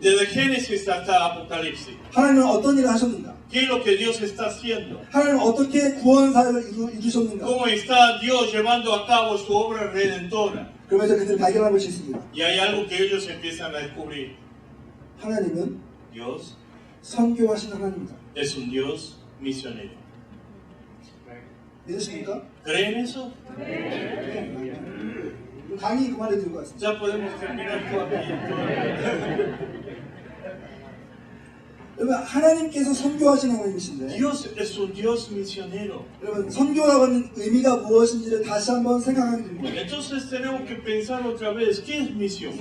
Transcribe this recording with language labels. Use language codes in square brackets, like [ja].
[es] Desde Génesis hasta Apocalipsis. [ko] 하나님은 어떤 일을 하셨는가? [es] ¿Qué es lo que Dios está haciendo? [ko] 하나님은 어떻게 구원 사역을 이루셨는가? [es] ¿Cómo está Dios llevando a cabo su obra redentora? [ko] 그러면서 그들을 발견한 것이 있습니다. [es] Y hay algo que ellos empiezan a descubrir. [ko] 하나님은 [es] Dios [ko] 선교하시는 하나님입니다. [es] es un Dios misionero. [ko] 믿으십니까? [es] ¿Creen eso? [ko] 그럼 강의 그만해 드릴 것 같습니다. [es] Ya podemos terminar todo aquí. [ko] 여러분 하나님께서 선교하시는 하나님이신데 [es] Dios es un Dios misionero. [ko] 여러분 선교라고 하는 의미가 무엇인지를 다시 한번 생각하게 됩니다. [es] Entonces tenemos que pensar otra vez, ¿qué es misión?